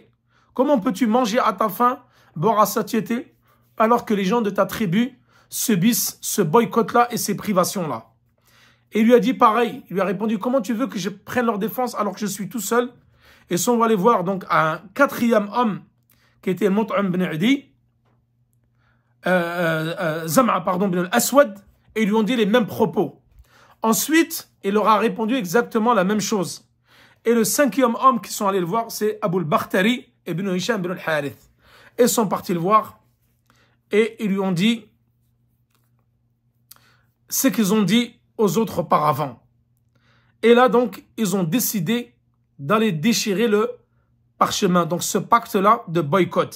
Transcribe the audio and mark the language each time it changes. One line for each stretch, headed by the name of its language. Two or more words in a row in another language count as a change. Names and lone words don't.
French: Comment peux-tu manger à ta faim, boire à satiété, alors que les gens de ta tribu subissent ce boycott-là et ces privations-là? Et il lui a dit pareil. Il lui a répondu, comment tu veux que je prenne leur défense alors que je suis tout seul? Et si on va aller voir donc un 4e homme, qui était Mut'im ibn Adi, Zam'a, ibn al-Aswad, et ils lui ont dit les mêmes propos. Ensuite, il leur a répondu exactement la même chose. Et le 5e homme qui sont allés le voir, c'est Abu al-Bakhtari ibn Hisham ibn al-Harith. Et ils sont partis le voir et ils lui ont dit ce qu'ils ont dit aux autres auparavant. Et là donc, ils ont décidé d'aller déchirer le parchemin, donc ce pacte-là de boycott.